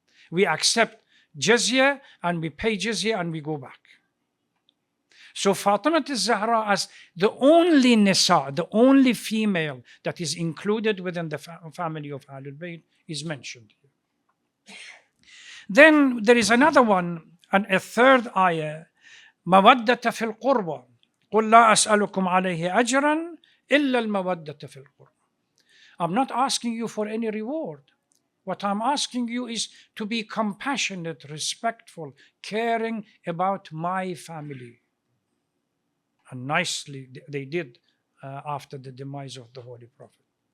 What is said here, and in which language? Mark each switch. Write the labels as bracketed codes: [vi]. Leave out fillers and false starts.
[en] We accept jizya and we pay jizya and we go back. So Fatima al-Zahra, as the only Nisa, the only female that is included within the family of Ahlul Bayt, is mentioned. Then there is another one, and a third ayah, [ar] مودة في القربى قل لا أسألكم عليه أجرا إلا المودة في القربى. [en] I'm not asking you for any reward. What I'm asking you is to be compassionate, respectful, caring about my family. And nicely they did after the demise of the Holy Prophet.